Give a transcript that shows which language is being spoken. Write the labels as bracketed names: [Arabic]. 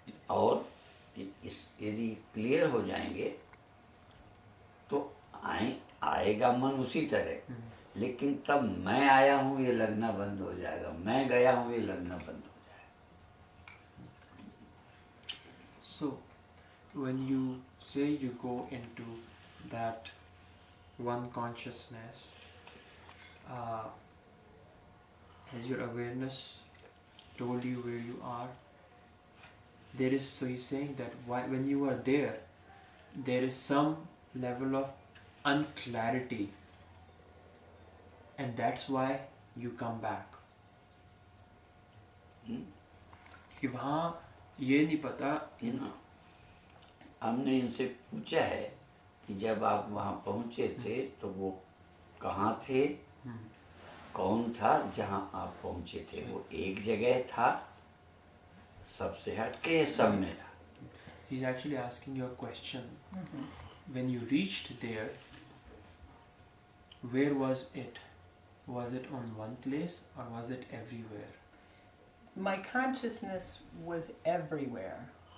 [Hindi] और यदि क्लियर हो जाएंगे तो आएगा मन उसी तरह, लेकिन तब मैं आया हूँ ये लगना बंद हो जाएगा, मैं गया हूँ ये लगना बंद हो जाएगा। [English] So when you say you go into that one consciousness, has your awareness told you where you are? So he's saying that when you are there is some level of unclarity, and that's why you come back. [Hindi] कि वहाँ ये नहीं पता हमने इनसे पूछा है कि जब आप वहाँ पहुँचे थे तो वो कहाँ थे, कौन था जहाँ आप पहुँचे थे? वो एक जगह था, सबसे हटके सब में था? [English] He's actually asking you a question. When you reached there, where was it? Was it on one place or was it everywhere? My consciousness was everywhere.